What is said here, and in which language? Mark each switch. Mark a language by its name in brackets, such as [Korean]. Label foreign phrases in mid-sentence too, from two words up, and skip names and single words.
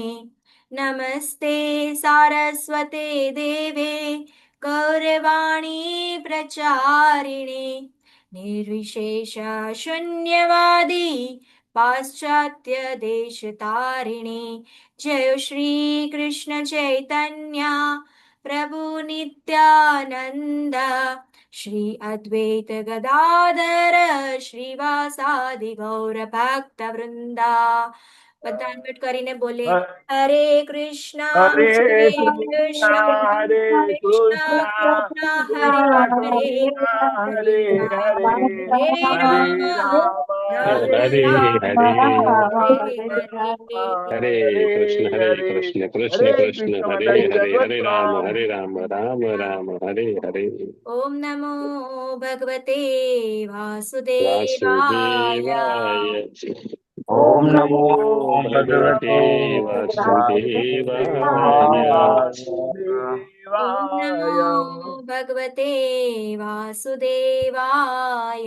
[Sanskrit] नमस्ते सारस्वते देवे गौरवाणी प्रचारिणे निर्विशेष शून्यवादी पाश्चात्य देशतारिणे. जय श्री कृष्ण चैतन्य प्रभु नित्यानंद श्री अद्वैत गदाधर श्रीवासादि गौर भक्त वृंदा. [Gujarati] બધા અનમ્યુટ કરીને બોલે [Sanskrit] हरे कृष्ण હરે હરે કૃષ્ણ કૃષ્ણ હરે કૃષ્ણ કૃષ્ણ कृष्ण हरे हरे હરે हरे राम હરે હરે હરે રામ રામ રામ હરે રામ હરે हरे हरे. हरे कृष्ण कृष्ण હરે कृष्ण કૃષ્ણ हरे માતાજી हरे દંડવત हरे राम પ્રણામ. राम राम हरे हरे. ओम नमो भगवते वासुदेवाय. वासुदेवाय. ઓમ ओम નમો नमो ભગવતે भगवते वासुदेवाय. ओम नमो વાસુદેવાય. भगवते वासुदेवाय.